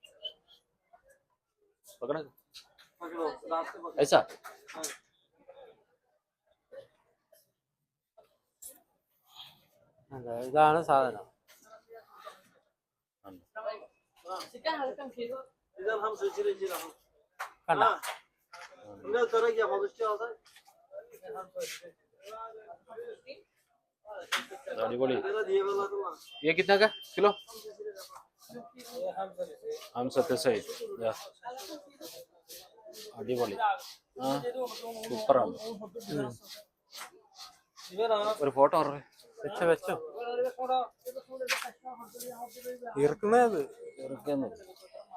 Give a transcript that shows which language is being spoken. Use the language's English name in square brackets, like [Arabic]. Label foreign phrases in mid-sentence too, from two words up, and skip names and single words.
[Hindi] ऐसा [Malayalam] ഇതാണ് സാധനം. കണ്ട अड़ीबड़ी। [Hindi] ये कितना का किलो? 596. [Malayalam] അടിപൊളി. സൂപ്പറാണ്. ഒരു ഫോട്ടോ വെച്ചോ വെച്ചോ. ഇറക്കുന്നത് ഇറക്കുന്നു.